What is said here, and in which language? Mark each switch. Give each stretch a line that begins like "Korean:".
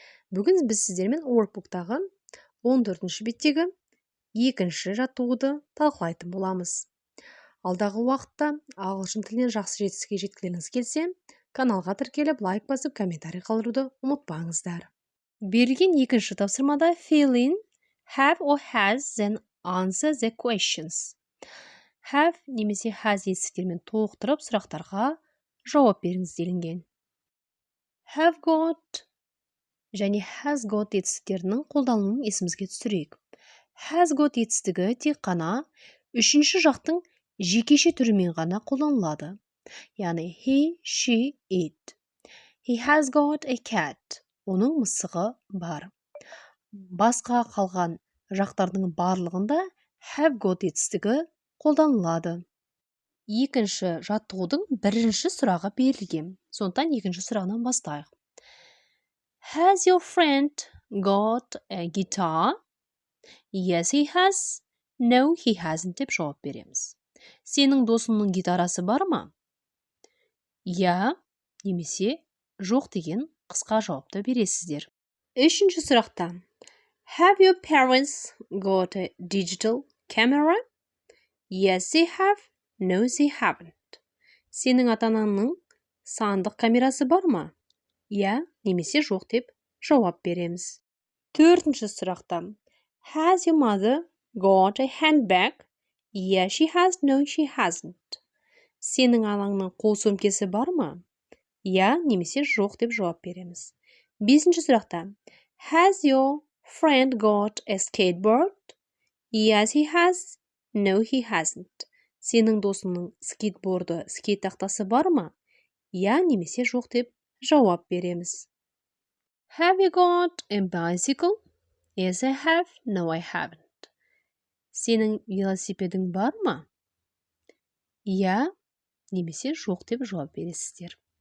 Kazakh: Бүгін біз сіздермен workbook'тағы 14-ші беттегі екінші жаттығуды талқылайтын боламыз. Алдағы уақытта ағылшын тілінен жақсы жетістікке жеткілеріңіз келсе, каналға тіркеліп, лайк басып, комментарий қалдыруды ұмытпаңыздар. Берілген екінші тапсырмада
English: fill in, have or has, then answer the questions.
Kazakh: Have немесе has етістіктермен толықтырып сұрақтарға жауап беріңіз делінген. Have got және has got етістіктерінің қолданылуын есімізге түсірейік. Has got етістігі тек қана үшінші жақтың жекеше түрімен ғана қолданылады. Яғни he, she, it.
English: He has got a cat.
Kazakh: Оның мысығы бар. Басқа қалған жақтардың барлығында have got етістігі қолданылады. Екінші жаттығудың бірінші сұрағы берілген. Сондықтан екінші сұрағынан бастайық.
English: Has your friend got a guitar? Yes, he has. No, he hasn't
Kazakh: деп жауап береміз. Сенің досыңның гитарасы бар ма? Я немесе жоқ деген қысқа жауапты бересіздер. Үшінші сұрақта.
English: Have your parents got a digital camera? Yes, they have. No, they haven't.
Kazakh: Сенің ата-ананың сандық камерасы бар ма? Я немесе жоқ деп жауап береміз. Төртінші сұрақта.
English: Has your mother got a handbag? Yes, she has. No, she hasn't.
Kazakh: Сенің анаңның қол сөмкесі бар ма? Я немесе жоқ деп жауап береміз. Бесінші сұрақта.
English: Has your friend got a skateboard? Yes, he has. No, he hasn't.
Kazakh: Сенің досыңның скейтборды, скейт тақтасы бар ма? Я немесе жоқ деп жауап береміз.
English: Have you got a bicycle? Yes, I have. No, I haven't.
Kazakh: Сенің велосипедің бар ма? Я немесе жоқ деп жауап бересіздер.